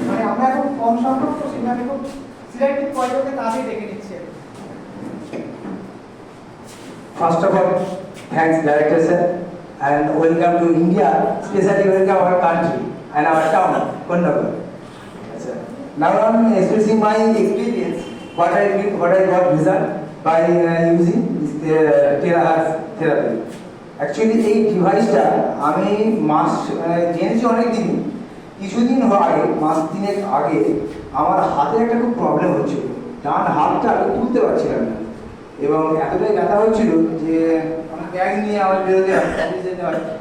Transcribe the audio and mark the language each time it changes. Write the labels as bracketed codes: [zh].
[bn] আমরা এখন কম সংখ্যক তো সেটা আমি খুব সিলেক্টিভ কয়েকজনকে তাড়াতাড়ি ডেকে নিচ্ছি। [en] First of all, thanks Director Sir and welcome to India, especially welcome our country and our town, Kondagar. Now I'm expressing my experience, what I got result by using this terahertz therapy. [bn] Actually এই ডিভাইসটা আমি জেনেছি অনেক দিন, কিছুদিন আগে, মাস তিনেক আগে আমার হাতে একটা খুব প্রবলেম হচ্ছিল, ডান হাতটা আমি তুলতে পারছিলাম না এবং এতটাই ব্যথা হচ্ছিল যে আমার ব্যাগ নিয়ে আমার বেরোতে যেতে হয়।